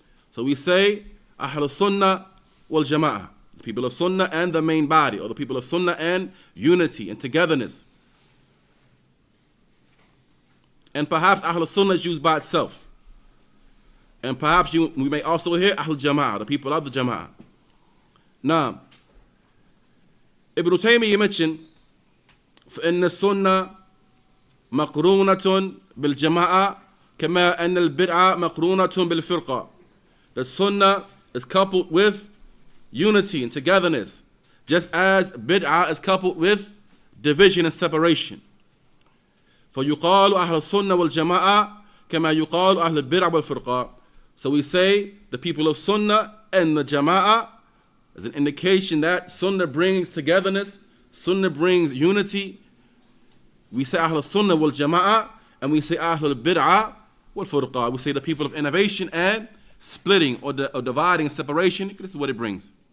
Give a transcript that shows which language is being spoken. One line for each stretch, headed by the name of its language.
English: So we say Ahlus-Sunnah wal Jama'ah, the people of Sunnah and the main body, or the people of Sunnah and unity and togetherness. And perhaps Ahlus-Sunnah is used by itself. And perhaps we may also hear Ahlul Jama'ah, the people of the Jama'ah. Now, Ibn Taymiyyah mentioned,
Arabic: فإن السنة مقرونة بالجماعة كما أن البدعة مقرونة بالفرقة.
English: The Sunnah is coupled with unity and togetherness, just as bid'ah is coupled with division and separation.
Arabic: فيقال أهل السنة والجماعة كما يقال أهل البدعة والفرقة.
English: So we say the people of Sunnah and the Jama'ah as an indication that Sunnah brings togetherness, Sunnah brings unity. We say Ahlul Sunnah wal Jama'ah, and we say Ahlul Bid'ah wal Furqa. We say the people of innovation and splitting or dividing and separation. This is what it brings.